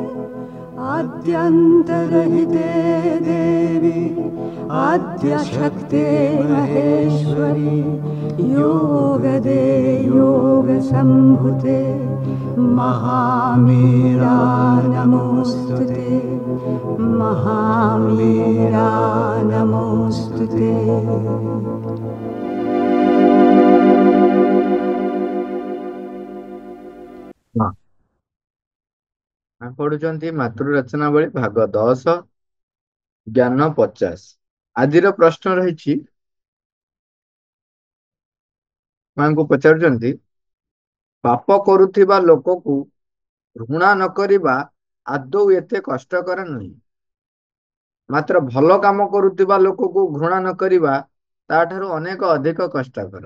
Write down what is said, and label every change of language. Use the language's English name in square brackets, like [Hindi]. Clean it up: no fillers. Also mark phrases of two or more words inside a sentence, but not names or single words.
[Sanskrit] आद्यन्तरहिते देवी आद्यशक्ते महेश्वरी योगदे योगसम्भुते महामीरा नमोऽस्तुते महामीरा नमोऽस्तुते। [Odia] ପଢୁଛନ୍ତି ମାତୃରଚନାବଳୀ ଭାଗ 10 ଜ୍ଞାନ 50। ଆଜିର ପ୍ରଶ୍ନ ରହିଛି, ମାଙ୍କୁ ପଚାରୁଛନ୍ତି, ପାପ କରୁଥିବା ଲୋକକୁ ଘୃଣା ନ କରିବା ଆଦୌ ଏତେ କଷ୍ଟକର ନୁହେଁ, ମାତ୍ର ଭଲ କାମ କରୁଥିବା ଲୋକକୁ ଘୃଣା ନ କରିବା ତାଠାରୁ ଅନେକ ଅଧିକ କଷ୍ଟକର।